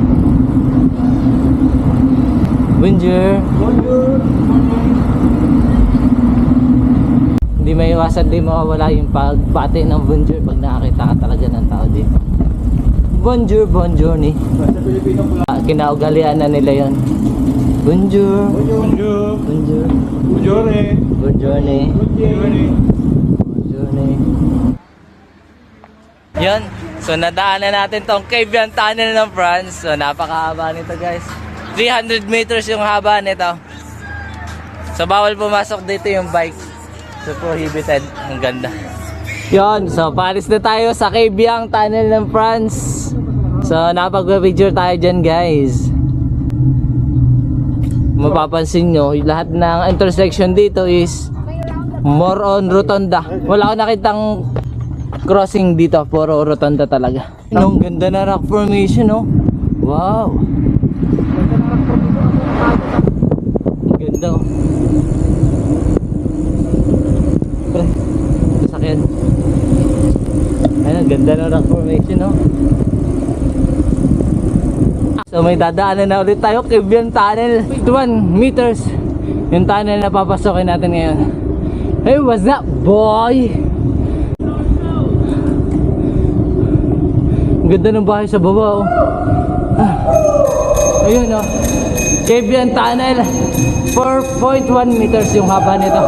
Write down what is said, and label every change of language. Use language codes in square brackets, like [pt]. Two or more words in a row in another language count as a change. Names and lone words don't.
[tl] Bonjour. Hindi may iwasan, di mawawala yung pagbati ng bonjour pag nakakita ka talaga ng tao dito. Bonjour, bonjour ni. Kinaugalian na nila yon. Bonjour. Bonjour. Bonjour. Bonjour. Bonjour ni. Bonjour ni. Yun. So nadaanan natin tong Cavian Tunnel ng France. So napakahaba nito guys. 300 meters yung haba nito. So bawal pumasok dito yung bike. So prohibited. Ang ganda. Yun. So palis na tayo sa Cavian Tunnel ng France. So napag-picture tayo dyan guys. Mapapansin nyo, lahat ng intersection dito is [en] more on [tl] rotonda. Wala akong nakitang crossing dito, puro rotonda talaga. Ang ganda na [en] rock formation, [tl] oh. Wow. Ang ganda, oh. Pre, sasakyan. Ayun, ang ganda na [en] rock formation, [tl] oh. So may dadaanan na ulit tayo, Cavian Tunnel. 21 meters yung tunnel na papasokin natin ngayon. [en] Hey, what's up boy? [tl] Ang ganda ng bahay sa baba, oh. Ayun, oh. Cavian Tunnel, 4.1 meters yung haba nito.